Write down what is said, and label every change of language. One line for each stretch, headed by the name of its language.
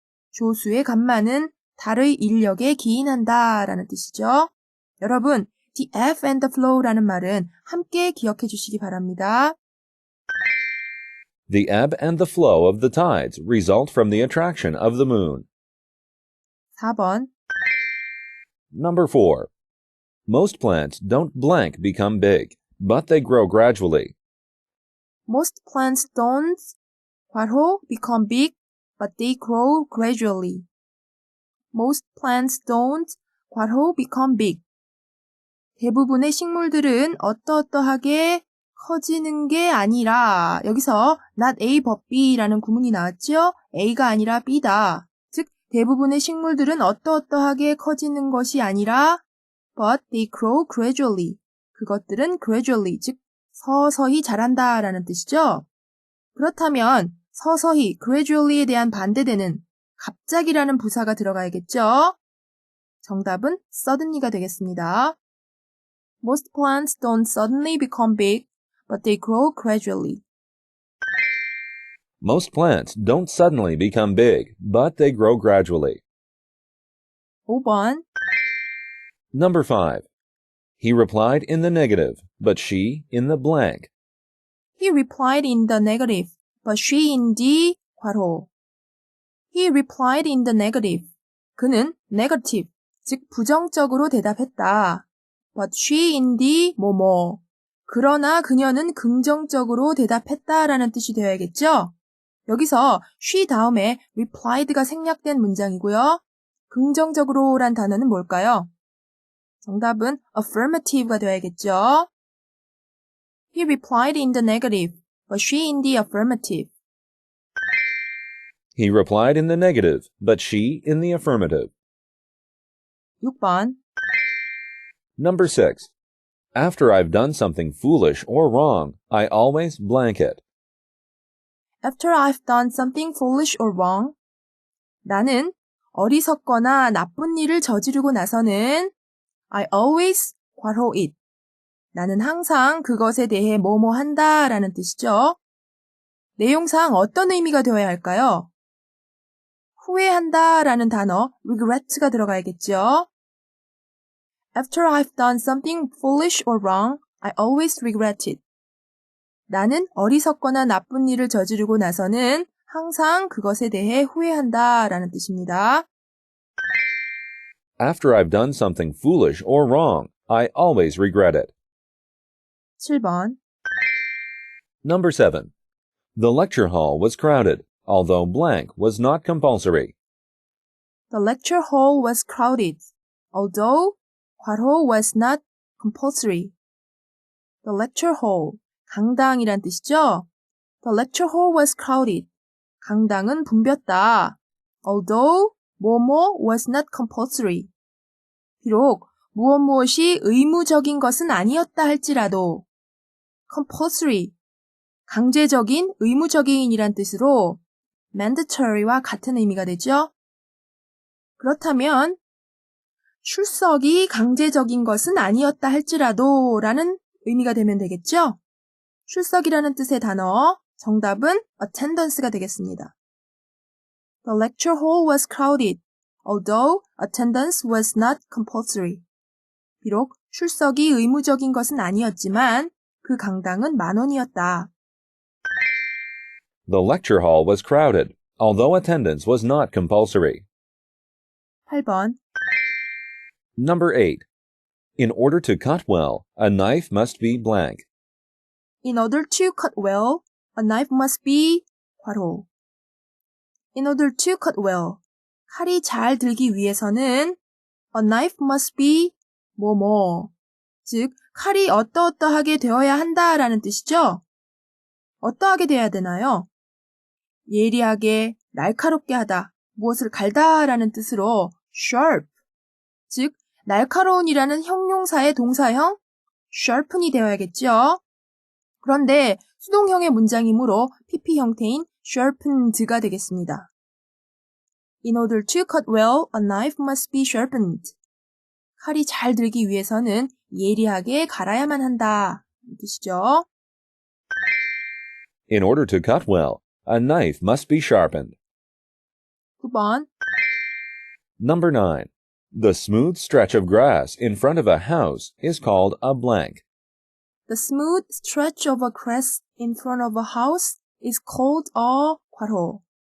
Korean: 조수의 간만은 달의 인력에 기인한다 라는 뜻이죠. 여러분,
English: the ebb and the flow
Korean: 라는 말은 함께 기억해 주시기 바랍니다.
English: The ebb and the flow of the tides result from the attraction of the moon.
Korean: 4번
English: Number 4. Most plants don't blank become big, but they grow gradually. Most plants don't 괄호 become big, but they grow gradually. Most plants don't 괄호 become big.
Korean: 대부분의 식물들은 어떠어떠하게 커지는 게 아니라 여기서
English: not A but B
Korean: 라는 구문이 나왔죠? A가 아니라 B다. 즉 대부분의 식물들은 어떠어떠하게 커지는 것이 아니라
English: but they grow gradually.
Korean: 그것들은 gradually, 즉 서서히 자란다 라는 뜻이죠. 그렇다면 서서히, gradually에 대한 반대되는 갑자기라는 부사가 들어가야겠죠. 정답은 suddenly가 되겠습니다.
English: Most plants don't suddenly become big, but they grow gradually. Most plants don't suddenly become big, but they grow gradually.
Korean: 5번
English: Number 5. He replied in the negative, but she in the blank. He replied in the negative, but she in the 괄호. He replied in the negative.
Korean: 그는 negative, 즉 부정적으로 대답했다.
English: But she in the 뭐뭐.
Korean: 그러나 그녀는 긍정적으로 대답했다라는 뜻이 되어야겠죠? 여기서 she 다음에 replied가 생략된 문장이고요. 긍정적으로란 단어는 뭘까요? 정답은 affirmative가 되어야겠죠?
English: He replied in the negative, but she in the affirmative. He replied in the negative, but she in the affirmative.
Korean: 6번
English: Number 6. After I've done something foolish or wrong, I always blank it. After I've done something foolish or wrong,
Korean: 나는 어리석거나 나쁜 일을 저지르고 나서는
English: I always 괄호 it.
Korean: 나는 항상 그것에 대해 뭐뭐 한다 라는 뜻이죠. 내용상 어떤 의미가 되어야 할까요? 후회한다 라는 단어 regret가 들어가야겠죠.
English: After I've done something foolish or wrong, I always regret it.
Korean: 나는 어리석거나 나쁜 일을 저지르고 나서는 항상 그것에 대해 후회한다 라는 뜻입니다.
English: After I've done something foolish or wrong, I always regret it.
Korean: 7번.
English: Number 7. The lecture hall was crowded, although blank was not compulsory. The lecture hall was crowded, although 괄호 was not compulsory. The lecture hall,
Korean: 강당이란 뜻이죠?
English: The lecture hall was crowded.
Korean: 강당은 붐볐다.
English: Although 뭐뭐 was not compulsory.
Korean: 비록 무엇이 의무적인 것은 아니었다 할지라도 compulsory, 강제적인, 의무적인이란 뜻으로 mandatory와 같은 의미가 되죠. 그렇다면 출석이 강제적인 것은 아니었다 할지라도 라는 의미가 되면 되겠죠? 출석이라는 뜻의 단어, 정답은 attendance가 되겠습니다.
English: The lecture hall was crowded, although attendance was not compulsory.
Korean: 비록 출석이 의무적인 것은 아니었지만 그 강당은 10,000원이었다.
English: The lecture hall was crowded, although attendance was not compulsory.
Korean: 8번.
English: Number 8. In order to cut well, a knife must be blank. In order to cut well, a knife must be 괄호. In order to cut well,
Korean: 칼이 잘 들기 위해서는
English: a knife must be 뭐뭐.
Korean: 즉, 칼이 어떠어떠하게 되어야 한다라는 뜻이죠? 어떠하게 되어야 되나요? 예리하게, 날카롭게 하다, 무엇을 갈다라는 뜻으로 sharp, 즉 날카로운이라는 형용사의 동사형 sharpen이 되어야겠죠? 그런데 수동형의 문장이므로 PP 형태인 sharpened가 되겠습니다.
English: In order to cut well, a knife must be sharpened.
Korean: 칼이 잘 들기 위해서는 예리하게 갈아야만 한다. 이 뜻이죠.
English: In order to cut well, a knife must be sharpened.
Korean: 9번.
English: Number 9. The smooth stretch of grass in front of a house is called a blank. The smooth stretch of a grass in front of a house is called a 괄호.